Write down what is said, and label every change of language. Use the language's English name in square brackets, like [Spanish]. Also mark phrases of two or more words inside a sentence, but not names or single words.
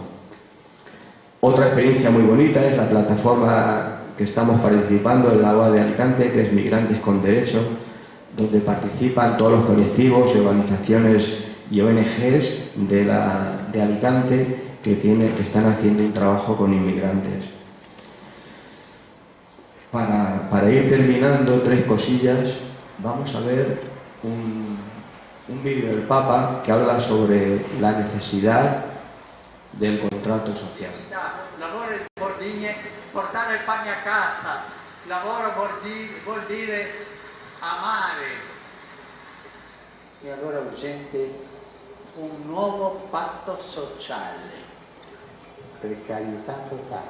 [Spanish] Otra experiencia muy bonita es la plataforma que estamos participando en la UA de Alicante, que es Migrantes con Derecho, donde participan todos los colectivos y organizaciones y ONGs de Alicante que están haciendo un trabajo con inmigrantes. Para ir terminando, 3 cosillas. Vamos a ver un vídeo del Papa que habla sobre la necesidad del contrato social. [Italian] Lavoro vuol dire portare il pane a casa, lavoro vuol dire amare. E allora urgente un nuovo patto sociale, precarietà totale.